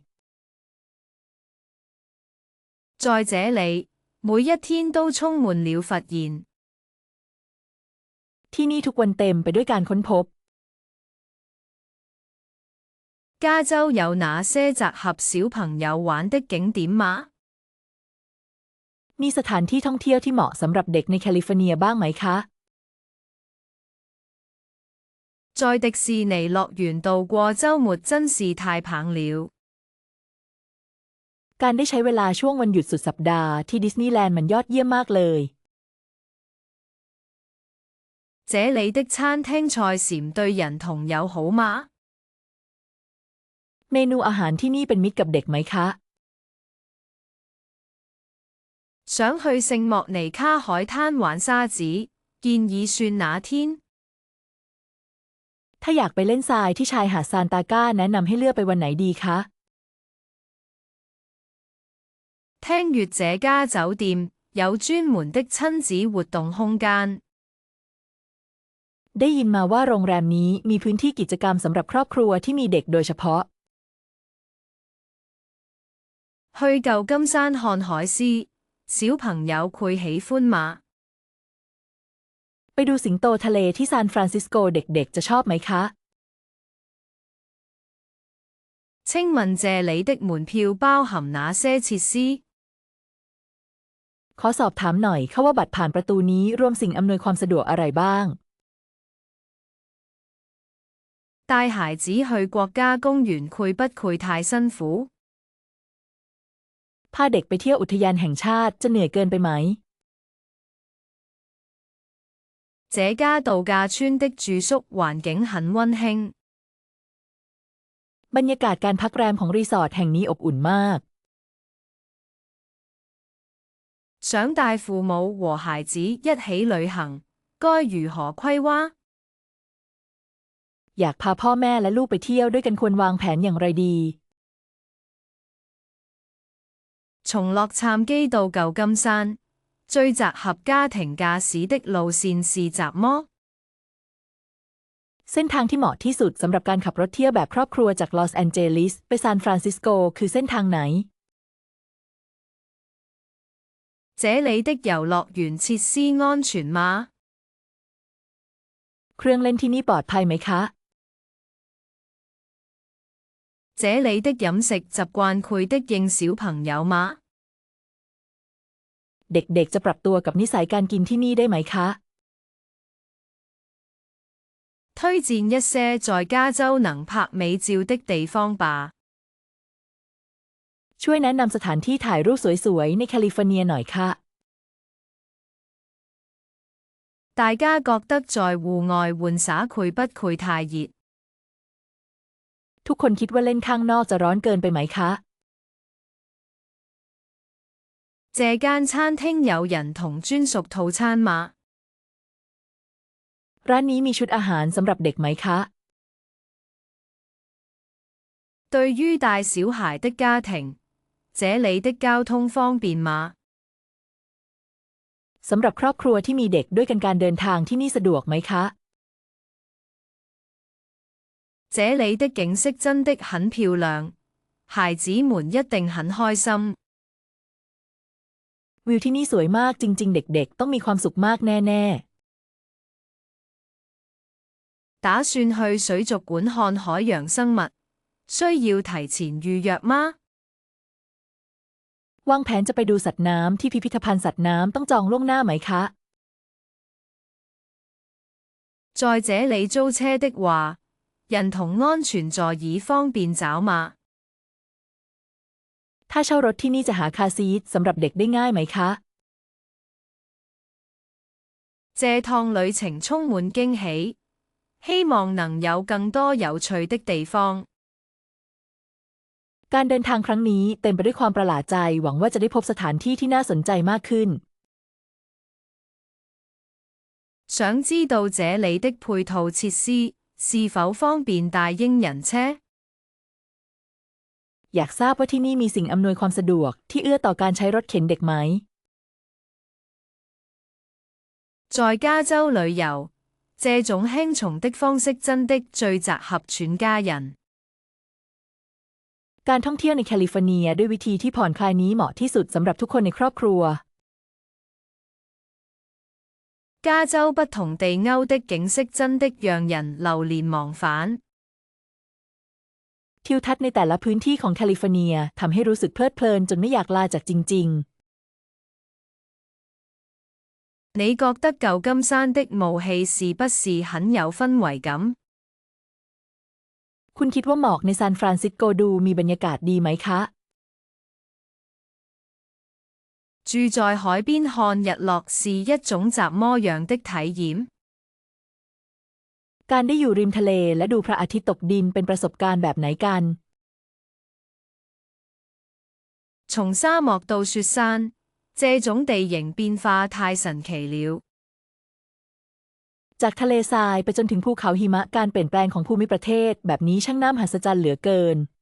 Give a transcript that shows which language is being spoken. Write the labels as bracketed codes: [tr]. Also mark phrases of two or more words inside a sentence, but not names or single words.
[zh] 在這裏，每一天都充滿了發現。 [th] ที่นี่ทุกวันเต็มไปด้วยการค้นพบ [zh] 加州有哪些適合小朋友玩的景點嗎？ [th] มีสถานที่ท่องเที่ยวที่เหมาะสำหรับเด็กในแคลิฟอร์เนียบ้างไหมคะ [zh] 在迪士尼樂園度過週末真是太棒了。 [th] การได้ใช้เวลาช่วงวันหยุดสุดสัปดาห์ที่ดิสนีย์แลนด์มันยอดเยี่ยมมากเลย [zh] 這裏的餐廳菜禪對人童友好嗎？ [th] เมนูอาหารที่นี่เป็นมิตรกับเด็กไหมคะ [zh] 想去聖莫尼卡海灘玩沙子，建議算哪天？ [th] ถ้าอยากไปเล่นทรายที่ชายหาดซานตาก้าแนะนำให้เลือกไปวันไหนดีคะ [zh] 聽說這家酒店有專門的親子活動空間。 [th] ได้ยินมาว่าโรงแรมนี้มีพื้นที่กิจกรรมสำหรับครอบครัวที่มีเด็กโดยเฉพาะ [zh] 去舊金山看海獅，小朋友會喜歡嗎？ [th] ไปดูสิงโตทะเลที่ซานฟรานซิสโกเด็กๆจะชอบไหมคะ [zh] 請問這裏的門票包含哪些設施？ [th] ขอสอบถามหน่อยค่ะว่าบัตรผ่านประตูนี้รวมสิ่งอำนวยความสะดวกอะไรบ้าง [zh] 帶孩子去國家公園會不會太辛苦？ [th] พาเด็กไปเที่ยวอุทยานแห่งชาติจะเหนื่อยเกินไปไหม [zh] 這家度假村的住宿環境很溫馨。 [th] บรรยากาศการพักแรมของรีสอร์ทแห่งนี้อบอุ่นมาก [zh] 想帶父母和孩子一起旅行，該如何規劃？ [th] อยากพาพ่อแม่และลูกไปเที่ยวด้วยกันควรวางแผนอย่างไรดี [zh] 從洛杉磯到舊金山，最適合家庭駕駛的路線是什麼？ [th] เส้นทางที่เหมาะที่สุดสำหรับการขับรถเที่ยวแบบครอบครัวจากลอสแอนเจลิสไปซานฟรานซิสโกคือเส้นทางไหน [zh] 這裡的遊樂園設施安全嗎？ [th] เครื่องเล่นที่นี่ปลอดภัยไหมคะ [zh] 這裡的飲食習慣會適應小朋友嗎？ [th] เด็กๆจะปรับตัวกับนิสัยการกินที่นี่ได้ไหมคะ [zh] 推薦一些在加州能拍美照的地方吧。 [th] ช่วยแนะนำสถานที่ถ่ายรูปสวยๆในแคลิฟอร์เนียหน่อยค่ะ [zh] 大家覺得在戶外玩耍會不會太熱？ [th] ทุกคนคิดว่าเล่นข้างนอกจะร้อนเกินไปไหมคะ [zh] 這間餐廳有人同專屬套餐嗎？ [th] ร้านนี้มีชุดอาหารสำหรับเด็กไหมคะ [zh] 對於帶小孩的家庭，這裡的交通方便嗎？ [th] สำหรับครอบครัวที่มีเด็กด้วยกันการเดินทางที่นี่สะดวกไหมคะ [zh] 這裡的景色真的很漂亮，孩子們一定很開心。 [th] วิวที่นี่สวยมากจริงๆเด็กๆต้องมีความสุขมากแน่ [zh] 打算去水族館看海洋生物，需要提前預約嗎？ [th] ๆวางแผนจะไปดูสัตว์น้ำที่พิพิธภัณฑ์สัตว์น้ำต้องจองล่วงหน้าไหมคะ [zh] 在這裡租車的話，人同安全座椅方便找嗎？ [th] ถ้าเช่ารถที่นี่จะหาคาร์ซีทสำหรับเด็กได้ง่ายไหมคะ [zh] 這趟旅程充滿驚喜，希望能有更多有趣的地方。 [th] การเดินทางครั้งนี้เต็มไปด้วยความประหลาดใจหวังว่าจะได้พบสถานที่ที่น่าสนใจมากขึ้น [zh] 想知道這裡的配套設施是否方便帶嬰人車？ [th] อยากทราบว่าที่นี่มีสิ่งอำนวยความสะดวกที่เอื้อต่อการใช้รถเข็นเด็กไหม [zh] 在加州旅遊，這種輕鬆的方式真的最適合全家人。 [th] การท่องเที่ยวในแคลิฟอร์เนียด้วยวิธีที่ผ่อนคลายนี้เหมาะที่สุดสำหรับทุกคนในครอบครัว [zh] 加州不同地區的景色真的讓人流連忘返。 [th] ทิวทัศน์ในแต่ละพื้นที่ของแคลิฟอร์เนียทำให้รู้สึกเพลิดเพลินจนไม่อยากลาจากจริง [zh] 你覺得舊金山的霧氣是不是很有氛圍感？ [th] คุณคิดว่าหมอกในซานฟรานซิสโกดูมีบรรยากาศดีไหมคะ [zh] 住在海邊看日落是一種怎麼樣的體驗？ [th] การได้อยู่ริมทะเลและดูพระอาทิตย์ตกดินเป็นประสบการณ์แบบไหนกัน [zh] 從沙漠到雪山，這種地形變化太神奇了。 [th] จากทะเลทรายไปจนถึงภูเขาหิมะการเปลี่ยนแปลงของภูมิประเทศแบบนี้ช่างน่ามหัศจรรย์เหลือเกิน